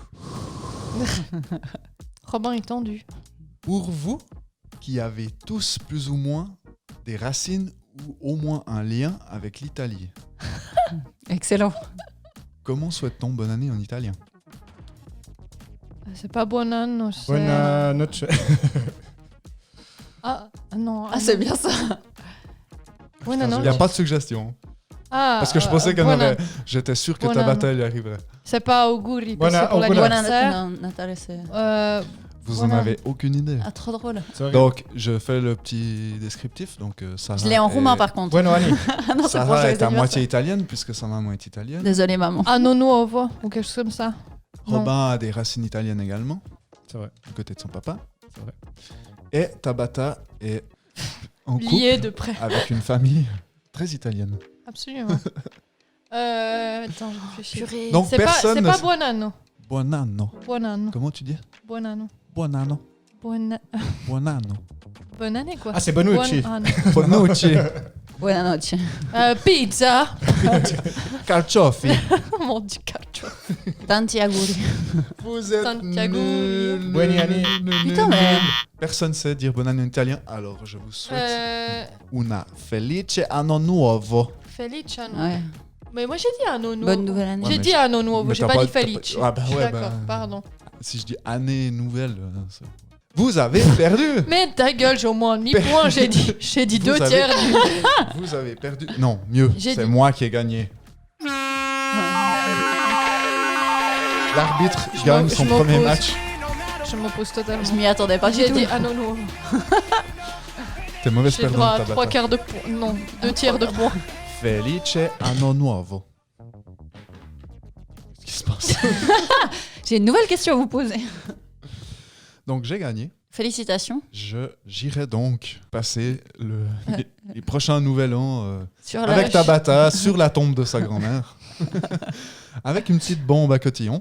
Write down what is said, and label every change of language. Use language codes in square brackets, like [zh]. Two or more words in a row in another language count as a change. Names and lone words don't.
[fr] Robin est tendu. Pour vous, qui avez tous plus ou moins des racines ou au moins un lien avec l'Italie, Excellent. comment souhaite-t-on bonne année en italien? C'est pas [it] buon anno, [fr] c'est... [it] Buona noche. [fr] Ah, non. Ah, c'est bien ça. [it] Buon anno. [fr] Il n'y a pas de suggestion. Ah, Parce que je pensais qu'elle [it] buon [fr] aurait... [it] anno. [fr] J'étais sûr que [it] Buon [fr] Tabata [it] anno. [fr] y arriverait. C'est pas auguri, parce [it] Buona- [fr] que pour [it] augura. [fr] l'anniversaire. Natale, c'est. Vous [it] Buon [fr] en [it] anno. [fr] avez aucune idée. Ah, trop drôle. [en] Sorry. [fr] Donc, je fais le petit descriptif. Donc, Sarah Je l'ai en est- roumain par contre. [it] Bueno anni. [fr] Ah non, c'est pour Sarah les est à anniversaires. moitié italienne, puisque sa maman est italienne. Désolée, maman. [it] Anno nuovo, [fr] ou quelque chose comme ça. Non. Robin a des racines italiennes également, C'est vrai. du côté de son papa. C'est vrai. Et Tabata est en Lié couple de près. avec une famille très italienne. Absolument. Attends, je réfléchis. Donc, C'est pas, personne c'est ne pas sait- [it] buon anno. Buon anno. Buon anno. Comment tu dis? Buon anno. Buon anno. Buon... Buon anno. [fr] Bonne année, quoi. Ah, c'est Bonucci. [it] Buon anno. Bonucci. Buonanotte. Pizza. Carciofi. [fr] Oh mon dieu, [it] calcio. Tanti auguri. [fr] Vous êtes Santiago. nuls. [it] Buoni anni. [fr] Putain, mais. Personne sait dire bonne année en italien, alors je vous souhaite Euh, [it] una felice anno nuovo. Felice anno. [fr] Ouais. Mais moi j'ai dit [it] anno nuovo. [fr] Bonne nouvelle année. Ouais, J'ai mais dit [it] anno nuovo, [fr] mais j'ai t'as pas dit t'as [it] Felice. [fr] Ah bah ouais, D'accord, bah, pardon. si je dis année nouvelle, c'est- vous avez perdu. Mais ta gueule, j'ai au moins un demi-point. J'ai dit Vous deux avez- tiers du... Vous avez perdu. Non, mieux, J'ai c'est dit- moi qui ai gagné. L'arbitre Je gagne m'en- son je premier m'oppose. match. Je m'oppose totalement. Je m'y attendais pas du J'ai tout. dit [it] anno nuovo. [fr] T'es mauvaise J'ai le droit perdante, à trois Tabata. quarts de point. Non, deux tiers de point. [it] Felice anno nuovo. [fr] Qu'est-ce qui se passe? J'ai une nouvelle question à vous poser. Donc j'ai gagné. Félicitations. J'irai donc passer les prochains nouvel an Sur la avec Tabata sur la tombe de sa grand-mère. Avec une petite bombe à cotillon.